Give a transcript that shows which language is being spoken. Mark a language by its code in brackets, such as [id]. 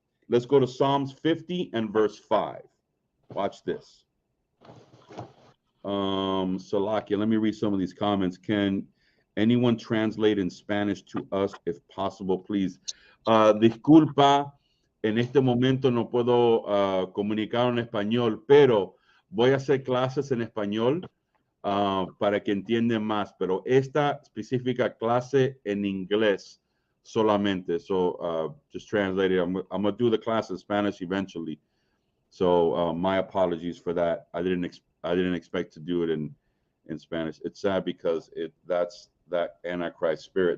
[en] Let's go to Psalms 50 and verse 5. Watch this. Salakia, let me read some of these comments. Can anyone translate in Spanish to us, if possible, please? [es] Disculpa, en este momento no puedo comunicar en español, pero voy a hacer clases en español para que entiendan más, pero esta específica clase en inglés solamente. [en] So just translate it. I'm going to do the class in Spanish eventually. So my apologies for that. I didn't expect to do it in Spanish. It's sad because that's that Antichrist spirit.